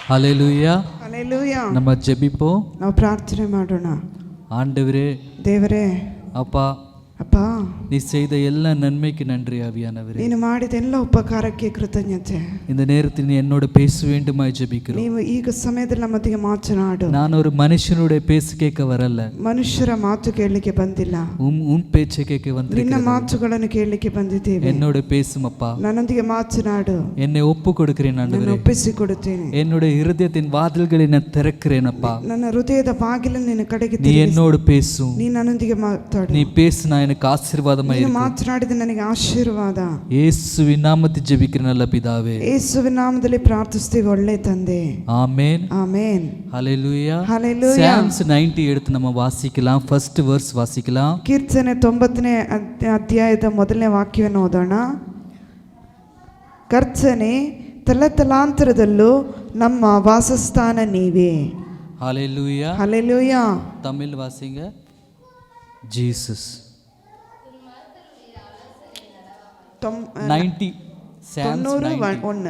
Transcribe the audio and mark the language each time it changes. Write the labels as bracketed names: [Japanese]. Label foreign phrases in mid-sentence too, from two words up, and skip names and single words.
[Kannada] ಹಲ್ಲೆಲೂಯಾ. ಹಲ್ಲೆಲೂಯಾ. ನಮ್ಮ ಜೆಬಿಪೋ ನಾವು ಪ್ರಾರ್ಥನೆ ಮಾಡೋಣ. [Tamil] ஆண்டவரே, [Kannada] ದೇವರೇ, [Tamil] அப்பா, [Kannada] ಅಪ್ಪ, [Tamil] நீ செய்த எல்லா நன்மைக்கு நன்றி ஆவியானவரே. [Kannada] ನೀನು ಮಾಡಿದ ಎಲ್ಲ ಉಪಕಾರಕ್ಕೆ ಕೃತಜ್ಞತೆ. [Tamil] இந்த நேரத்தில் நீ என்னோட பேச வேண்டுமாய் ஜெபிக்கிறோம். [Kannada] ನೀವು ಈಗ ಸಮಯದಲ್ಲಿ ನಮ್ಮೊಂದಿಗೆ ಮಾತನಾಡು. [Tamil] நான் ஒரு மனுஷனுடைய பேச கேட்க வரல, [Kannada] ಮನುಷ್ಯರ ಮಾತು ಕೇಳಲಿಕ್ಕೆ ಬಂದಿಲ್ಲ, [Tamil] உன் பேச்சை கேட்க [Kannada] ನಿನ್ನ [Tamil] வந்திருக்கிறேன். [Kannada] ಮಾತುಗಳನ್ನು ಕೇಳಲಿಕ್ಕೆ ಬಂದಿದ್ದೇವೆ. [Tamil] என்னோட பேசும் அப்பா, [Kannada] ನನ್ನೊಂದಿಗೆ ಮಾತನಾಡು. [Tamil] என்னை ஒப்பு கொடுக்கிறேன் [Kannada] ನಾನು [Tamil] ஆண்டவரே. [Kannada] ಒಪ್ಪಿಸಿಕೊಡುತ್ತೇನೆ. [Tamil] என்னுடைய இருதயத்தின் வாதில்களை நான் திறக்கிறேன் அப்பா. [Kannada] ನನ್ನ ಹೃದಯದ ಬಾಗಿಲನ್ನು ನಿನ್ನ ಕಡೆಗೆ [Tamil] நீ என்னோடு பேசும். [Kannada] ನೀ ನನ್ನೊಂದಿಗೆ ಮಾತಾಡು. [Tamil] நீ பேசினா எனக்கு ஆசீர்வாதமாய் [Kannada] ನೀನು [Tamil] இருக்கும். [Kannada] ಮಾತನಾಡಿದ ನನಗೆ ಆಶೀರ್ವಾದ. ಯೇಸುವಿನ ನಾಮದಲ್ಲಿ [Tamil] ಜೆபிக்கிறேன் நல்ல பிதாவே. [Kannada] ಯೇಸುವಿನ ನಾಮದಲ್ಲಿ ಪ್ರಾರ್ಥಿಸ್ತೀವಿ ಒಳ್ಳೆ ತಂದೆ. [Tamil] ஆமென். [Kannada] ಆಮೆನ್. [Tamil] ஹல்லேலூயா. [Kannada] ಹಲ್ಲೆಲೂಯಾ. [Tamil] Psalms 90 எடுத்து நம்ம வாசிக்கலாம். [English] first verse [Tamil] வாசிக்கலாம். [Kannada] ಕೀರ್ತನೆ 90ನೇ ಅಧ್ಯಾಯದ ಮೊದಲನೇ ವಾಕ್ಯವನ್ನು ಓದೋಣ. ಕರ್ತನೇ, ತಲತಲಾಂತರದಲ್ಲೂ ನಮ್ಮ ವಾಸಸ್ಥಾನ ನೀವೇ. [Tamil] ஹல்லேலூயா. [Kannada] ಹಲ್ಲೆಲೂಯಾ. [Tamil] தமிழ் வாசிங்க. ஜீசஸ் 90 Psalms 90.